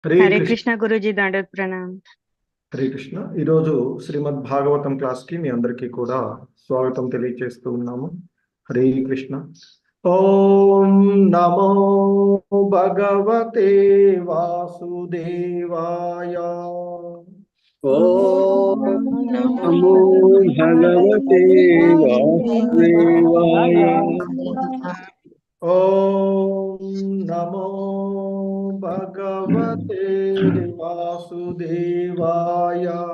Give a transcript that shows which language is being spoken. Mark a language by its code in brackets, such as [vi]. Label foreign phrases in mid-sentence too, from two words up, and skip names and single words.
[te] హరే హరే కృష్ణ. కృష్ణ గురూజీ, దండోత్ ప్రణామ్. హరే కృష్ణ. ఈరోజు శ్రీమద్ భాగవతం క్లాస్ కి మీ అందరికీ కూడా స్వాగతం తెలియజేస్తూ ఉన్నాము. [sa] హరే కృష్ణ. ओं नमो भगवते वासुदेवाय. ओं नमो भगवते वासुदेवाय. ओं नमो भगवते वासुदेवाय.